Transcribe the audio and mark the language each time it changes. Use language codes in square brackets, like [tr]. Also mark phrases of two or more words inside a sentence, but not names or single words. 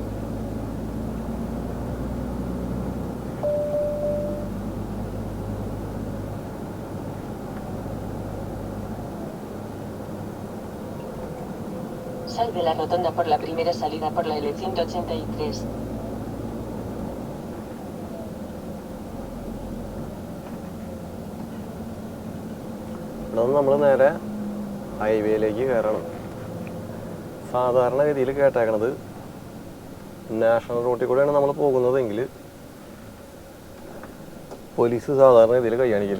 [es] Sal de la rotonda por la primera salida por la L183. [ml] ഇവിടെ നിന്ന് നമ്മൾ നേരെ ഹൈവേയിലേക്ക് കയറണം. സാധാരണഗതിയിൽ കേട്ടേക്കണത് [en] national road [ml] കൂടെയാണ് നമ്മൾ പോകുന്നതെങ്കിൽ പോലീസ് സാധാരണ ഗതിയിൽ കൈ കാണിക്കില്ല.